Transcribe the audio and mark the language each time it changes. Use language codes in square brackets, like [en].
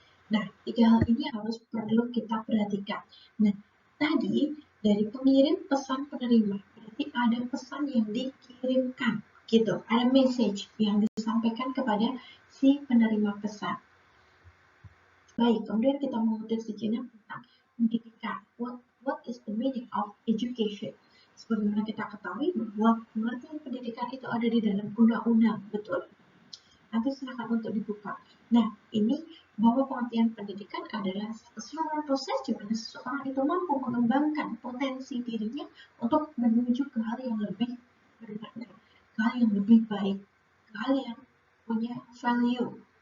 [id] Nah, 3 hal ini harus perlu kita perhatikan. Nah, tadi dari pengirim, pesan, penerima, berarti ada pesan yang dikirimkan, gitu. Ada message yang disampaikan kepada si penerima pesan. Baik, kemudian kita mengutip sejenak tentang pendidikan. [en] What is the meaning of education? [id] Sebagaimana kita ketahui bahwa pengertian pendidikan itu ada di dalam undang-undang, betul? Nanti silakan untuk dibuka. Nah, ini bahwa pengertian pendidikan adalah keseluruhan proses di mana seseorang itu mampu mengembangkan potensi dirinya untuk menuju ke hal yang lebih bermakna, ke hal yang lebih baik, ke hal yang punya value.